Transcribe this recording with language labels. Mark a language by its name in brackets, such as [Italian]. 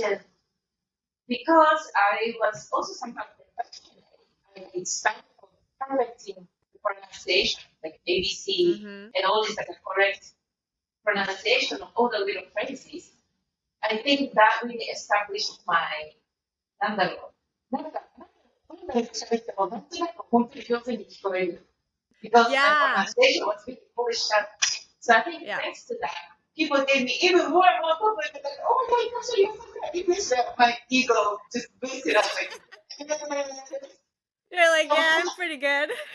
[English] And because I was also somehow perfectionist, I started correcting the pronunciation, like ABC and all this like a correct pronunciation of all the little phrases. I think that really established my, [Japanese] なんだろう。なんか喋っても、なんとなく本当に上手に聞こえる。 [English] Because my pronunciation was really polished up. So I think thanks to that, people gave me even more and more compliment. Like, oh my gosh, you're so good at English. My ego just boosted up. Like, you're like, yeah, I'm pretty good.